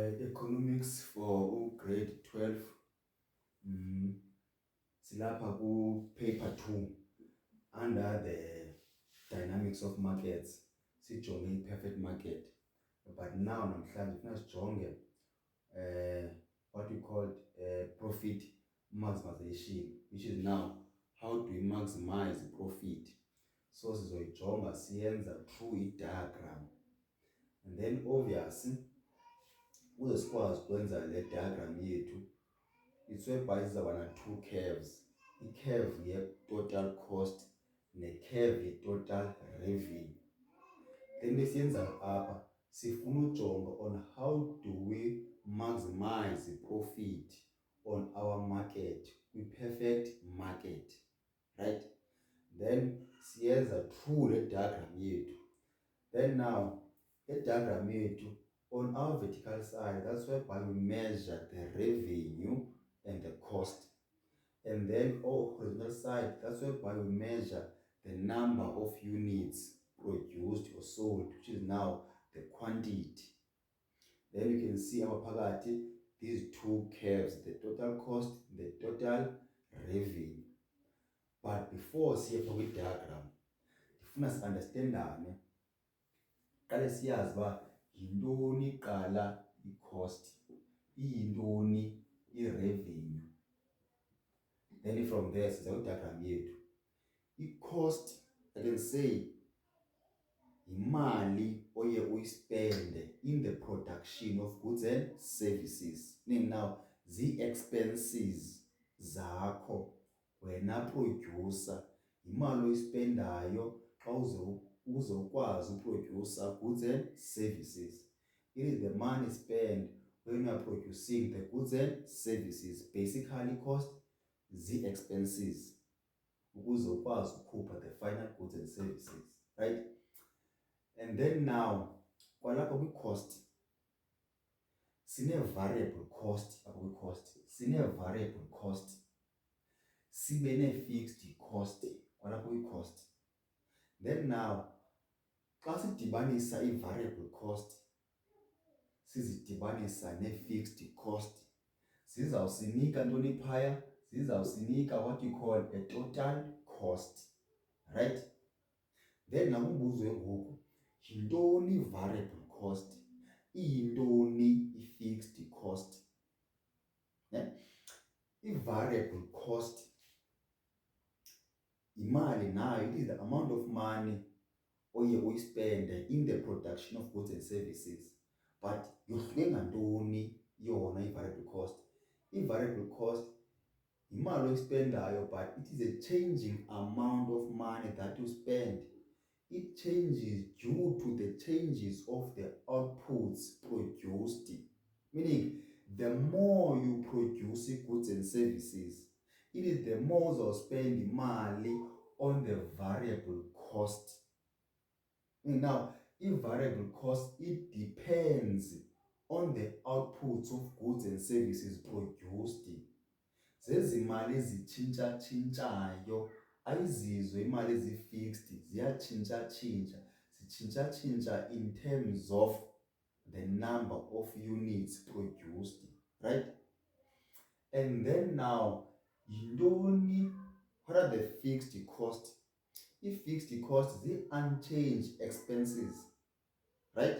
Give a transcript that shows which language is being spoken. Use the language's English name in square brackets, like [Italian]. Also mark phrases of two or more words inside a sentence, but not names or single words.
[English] Economics for grade 12 [Xhosa] silapha ku [English] paper 2 under the dynamics of markets sijonge perfect market, but now [Xhosa] namhlanje funa sijonge [English] what we call profit maximization, which is now how do we maximize profit. [Xhosa] So sizoyijonga siyenza [English] through a diagram, and then obviously [Xhosa] ukuze sikwazi ukwenza le diagram yethu [English] it's whereby [Xhosa] sizaba na [English] two curves, i-curve ye-total cost ne-curve ye-total revenue. Then [Xhosa] lesiyenza apha sifuna ujonga [English] on how do we maximize the profit on our market, kwi-perfect market, right? [Xhosa] Then siyenza through le diagram yethu. [English] Then now the diagram yethu on our vertical side, that's whereby we measure the revenue and the cost. And then on horizontal side, that's whereby we measure the number of units produced or sold, which is now the quantity. Then you can see our phakathi these two curves, the total cost, the total revenue. But before [Xhosa] siye pha kwi-diagram, ndifuna si-understandane. Qale siyazi uba yintoni qala i-cost, iyintoni i-revenue. [English] Then from there [Xhosa] siza kwi-diagram yethu. [English] I-cost, I can say, [Xhosa] imali oye uyispende [English] in the production of goods and services. [Xhosa] Meaning now zii-expenses zakho wena producer, imali oyispendayo xa uzokwazi uproducer [English] goods and services. It is the money spent when you are producing the goods and services. Basically cost [Xhosa] zii-expenses ukuze ukwazi ukhupha [English] the final goods and services, right? [Xhosa] And then now kwalapha kwi-cost sine-variable cost, apha kwi-cost sine-variable cost sibe ne-fixed cost kwalapha kwi-cost. Then now xa sidibanisa i-variable cost sizidibanisa ne-fixed cost, zizawusinika ntoni phaya? [English] Zizawusinika what you call a total cost, right? [Xhosa] Then nakumbuzo ngoku, yintoni i-variable cost, iyintoni i-fixed cost? I-variable cost imali nayo, [English] it is the amount of money [Xhosa] oye uyispende [English] in the production of goods and services. [Xhosa] But yohluke ngantoni yona i-variable cost? I-variable cost imali oyispendayo, [English] but it is a changing amount of money that you spend. It changes due to the changes of the outputs produced. Meaning, the more you produce goods and services, it is the more you'll spend money on the variable cost. Now, if variable cost, it depends on the outputs of goods and services produced. [Xhosa] Zezimali ezitshintsha-tshintshayo, ayizizo imali ezi-fixed, ziyatshintsha-tshintsha. [English] Zitshintsha-tshintsha in terms of the number of units produced, right? And then now, yintoni, what are the fixed costs? I-fixed costs, the unchanged expenses, right?